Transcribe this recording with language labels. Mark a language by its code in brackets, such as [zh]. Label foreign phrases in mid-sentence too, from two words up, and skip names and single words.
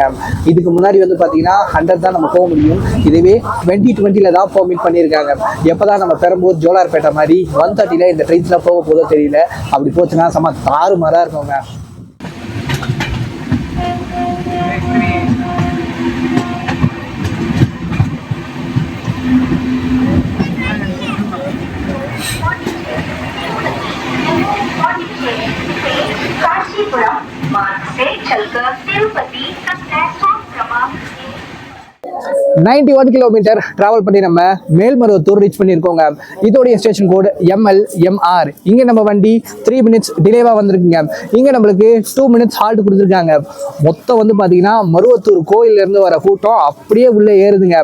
[ta] இதுக்கு முன்னாடி வந்து பார்த்தீங்கன்னா 100 தான் நம்ம போக முடியும். இதுவே 2020ல் தான் பெர்மிட் பண்ணியிருக்காங்க. எப்போ தான் நம்ம பெரம்பூர் ஜோலார்பேட்டை மாதிரி 130ல் இந்த ட்ரெயின்ஸ்லாம் போக போதோ தெரியல. அப்படி போச்சுன்னா செம்ம தாறுமாறாக இருக்குங்க. [hi] काशीपुरम मार्ग से चलकर तिरुपति तक प्लेटफॉर्म क्रमांक [ta] 91 கிலோமீட்டர் டிராவல் பண்ணி நம்ம மேல்மருவத்தூர் ரீச் பண்ணியிருக்கோங்க. இதோடைய [en] station code [ta] MLMR. இங்கே நம்ம வண்டி 3 [en] minutes delayவாக [ta] வந்திருக்குங்க. இங்கே நம்மளுக்கு 2 [en] minutes halt [ta] கொடுத்துருக்காங்க. மொத்தம் வந்து பார்த்தீங்கன்னா மருவத்தூர் கோயிலேருந்து வர கூட்டம் அப்படியே உள்ளே ஏறுதுங்க.